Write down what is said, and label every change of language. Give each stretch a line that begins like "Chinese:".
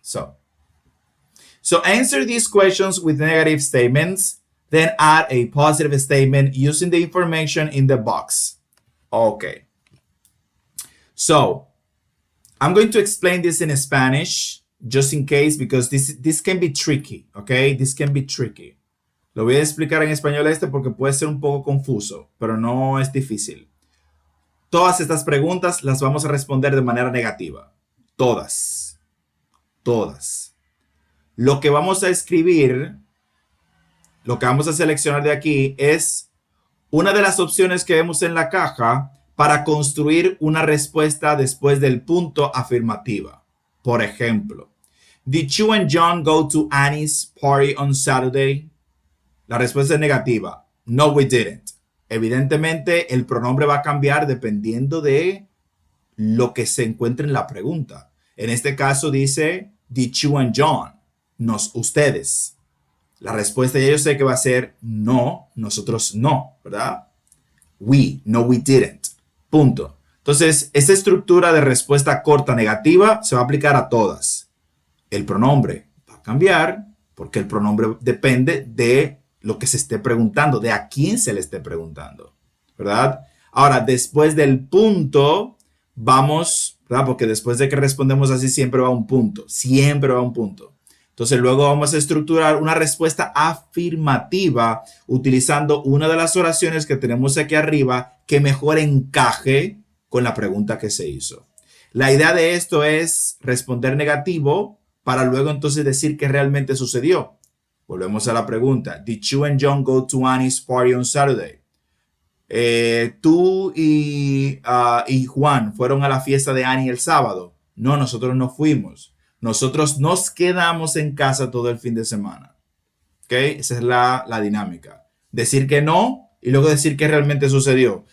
English: So answer these questions with negative statements, then add a positive statement using the information in the box. Okay. So I'm going to explain this in Spanish just in case, because this can be tricky, okay? This can be tricky.
Spanish: Lo voy a explicar en español porque puede ser un poco confuso, pero no es difícil. Todas estas preguntas las vamos a responder de manera negativa. Todas. Todas. Lo que vamos a escribir, lo que vamos a seleccionar de aquí es una de las opciones que vemos en la caja para construir una respuesta después del punto afirmativa. Por ejemplo,
English: did you and John go to Annie's party on Saturday?
Spanish: La respuesta es negativa.
English: No, we didn't.
Spanish: Evidentemente, el pronombre va a cambiar dependiendo de lo que se encuentre en la pregunta. En este caso dice,
English: did you and John?
Spanish: Ustedes. La respuesta ya yo sé que va a ser no, nosotros no, ¿verdad?
English: We, no, we didn't.
Spanish: Punto. Entonces, esta estructura de respuesta corta negativa se va a aplicar a todas. El pronombre va a cambiar porque el pronombre depende de lo que se esté preguntando, de a quién se le esté preguntando, ¿verdad? Ahora, después del punto, vamos, ¿verdad? Porque después de que respondemos así, siempre va un punto. Siempre va un punto. Entonces, luego vamos a estructurar una respuesta afirmativa utilizando una de las oraciones que tenemos aquí arriba que mejor encaje con la pregunta que se hizo. La idea de esto es responder negativo para luego entonces decir qué realmente sucedió. Volvemos a la pregunta.
English: Did you and John go to Annie's party on Saturday?
Spanish: ¿Tú y Juan fueron a la fiesta de Annie el sábado? No, nosotros no fuimos. Nosotros nos quedamos en casa todo el fin de semana. ¿Ok? Esa es la dinámica. Decir que no y luego decir que realmente sucedió.